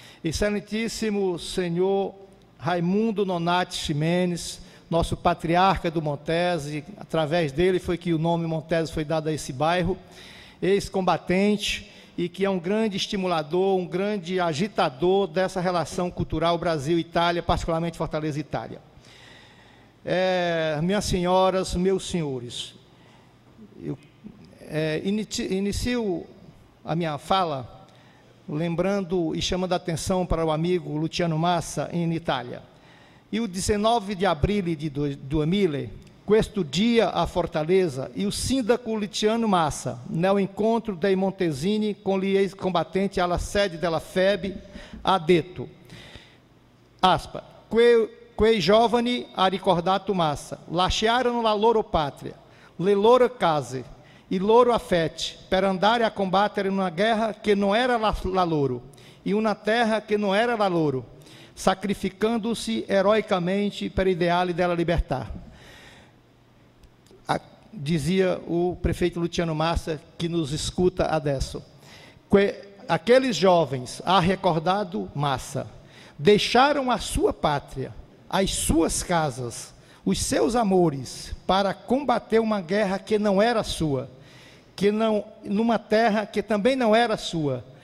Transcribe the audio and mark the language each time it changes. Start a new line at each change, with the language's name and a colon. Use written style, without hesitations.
Portuguese: Excelentíssimo senhor Raimundo Nonati Ximenes, nosso patriarca do Montese, através dele foi que o nome Montese foi dado a esse bairro, ex-combatente, e que é um grande estimulador, um grande agitador dessa relação cultural Brasil-Itália, particularmente Fortaleza-Itália. Minhas senhoras, meus senhores, eu inicio a minha fala lembrando e chamando a atenção para o amigo Luciano Massa, em Itália.
Italian: E o 19 di aprile di 2000, questo dia a Fortaleza, e o sindaco Luciano Massa, nel incontro dei Montesini con gli ex-combattenti alla sede della FEB, ha detto, aspa, quei giovani, ha ricordato Massa, lasciarono la loro patria, le loro case, i loro affetti, per andare a combattere in una guerra che non era la loro, in una terra che non era la loro,
Portuguese: sacrificando-se heroicamente
Italian: per ideali della libertà.
Portuguese: Dizia o prefeito Luciano Massa, que nos escuta
Italian: adesso.
Portuguese: Aqueles jovens, ha recordado Massa, deixaram a sua pátria, as suas casas, os seus amores, para combater uma guerra que não era sua, numa terra que também não era sua,